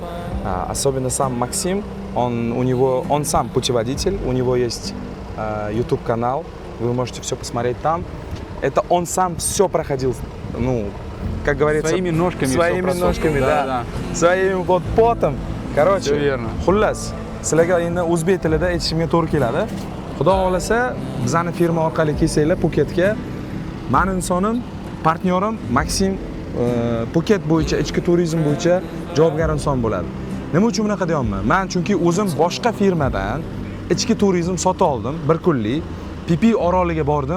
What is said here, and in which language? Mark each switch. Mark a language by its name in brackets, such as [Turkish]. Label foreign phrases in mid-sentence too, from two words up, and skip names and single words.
[Russian] Особенно сам Максим, он сам путеводитель, у него есть YouTube-канал, вы можете все посмотреть там. Это он сам все проходил, ну, как говорится, Своими ножками своими всё ножками, просохло. да, своим вот потом. Короче, Всё верно. [Uzbek] xullas, sizlarga endi o'zbek tilida aytishimga to'g'ri keladi. Xudo xolasa, bizning firma orqali kelsanglar Puketga, meni insonim, partnyorim Maksim Puket bo'yicha, ichki turizm bo'yicha javobgar inson bo'ladi. Nima uchun bunaqa deyapman? Men chunki o'zim boshqa firmadan ichki turizm sotib oldim, bir kunlik Pipi oroliga bordim.